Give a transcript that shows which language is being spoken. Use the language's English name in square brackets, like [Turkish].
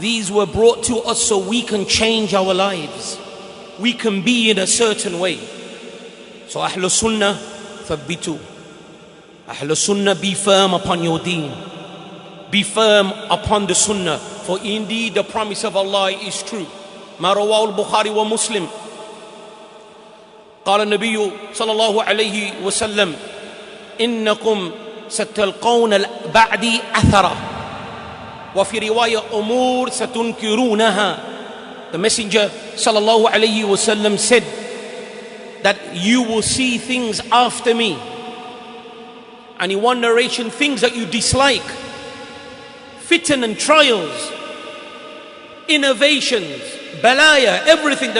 [English] These were brought to us so we can change our lives. We can be in a certain way. So Ahlul Sunnah, thabbitu. Ahlul Sunnah, be firm upon your deen. Be firm upon the Sunnah. For indeed the promise of Allah is true. [Arabic] ما رواه البخاري ومسلم قال النبي صلى الله عليه وسلم إنكم ستلقون بعدي أثرا وفي رواية أمور ستنكرونها. [English] The Messenger صلى الله عليه وسلم said that you will see things after me, and in one narration things that you dislike, fitan and trials, innovations, balaya, everything.